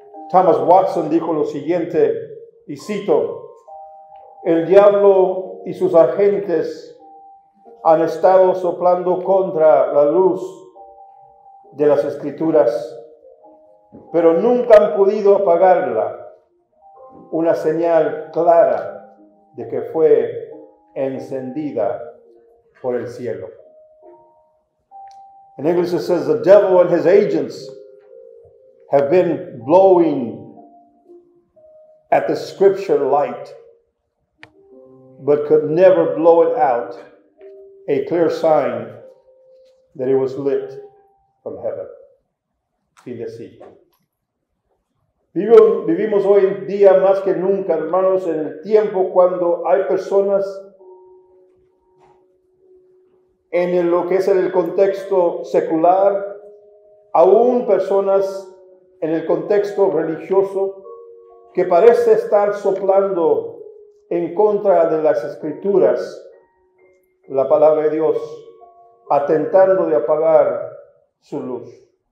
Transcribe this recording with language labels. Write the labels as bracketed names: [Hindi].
[Spanish] Thomas Watson dijo lo siguiente, y cito: el diablo y sus agentes han estado soplando contra la luz de las Escrituras, pero nunca han podido apagarla, una señal clara de que fue encendida por el cielo. [English] In English it says, the devil and his agents have been blowing at the scripture light, but could never blow it out, a clear sign that it was lit from heaven. [Spanish] Fin de cita. Vivimos hoy en día más que nunca, hermanos, en el tiempo cuando hay personas en lo que es el contexto secular, aún personas en el contexto religioso, que parece estar soplando en contra de las Escrituras, la palabra de Dios, atentando de apagar su luz.